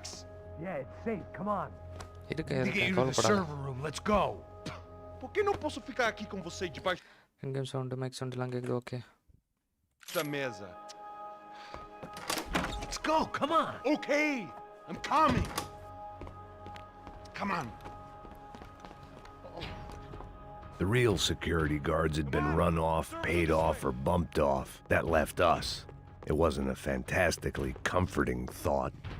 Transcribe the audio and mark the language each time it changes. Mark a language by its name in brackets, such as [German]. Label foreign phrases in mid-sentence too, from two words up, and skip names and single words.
[English] Yeah, it's safe. Come on. [Tamil] இருக்கு [Portuguese] Tem que [Tamil] இருக்கு [Portuguese] ir [English] to the [Tamil] கவலைப்படாத. [English] server room. Let's go. [Portuguese] Por que não posso ficar aqui com você debaixo [English] in-game sound mic [Tamil] சவுண்டுலாம் கேட்குது. ஓகே. [Portuguese] da mesa? [English] Let's go. Come on. Okay, I'm coming. Come on. The real security guards had been run off, paid off, or bumped off. That left us. It wasn't a fantastically comforting thought.